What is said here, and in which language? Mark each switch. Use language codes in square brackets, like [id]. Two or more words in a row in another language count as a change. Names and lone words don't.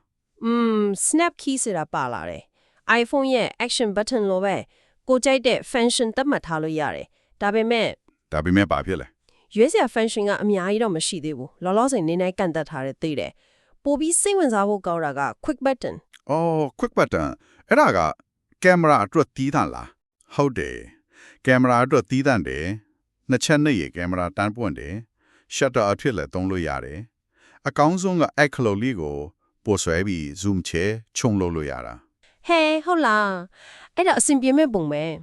[en] snap key [my] ဆိုတာပါလာတယ် iPhone ရဲ့ [en] action button [my] လိုပဲကိုကြိုက်တဲ့ function သတ်မှတ်ထားလို့ရတယ်ဒါပေမဲ့ ပါဖြစ်လဲ ရွေးစရာ function ကအများကြီးတော့မရှိသေးဘူးလောလောဆယ်နေနေကန့်သက်ထားတဲ့သိတယ်ပိုပြီးစိတ်ဝင်စားဖို့ကောင်းတာက [en] quick button quick button [my] အဲ့ဒါကကင်မရာအတွက်တီးသန့်လားဟုတ်တယ်ကင်မရာအတွက်တီးသန့်တယ်နှစ်ချက်နဲ့ရကင်မရာတန်းပွင့်တယ် shutter အဖြစ်လည်းသုံးလို့ရတယ်အကောင်းဆုံးကအဲ့ခလုတ်လေးကိုပို့ဆွဲပြီး zoom ချဲခြုံလို့ရတာ ဟဲဟုတ်လားအဲ့ဒါအဆင်ပြေမဲ့ပုံပဲ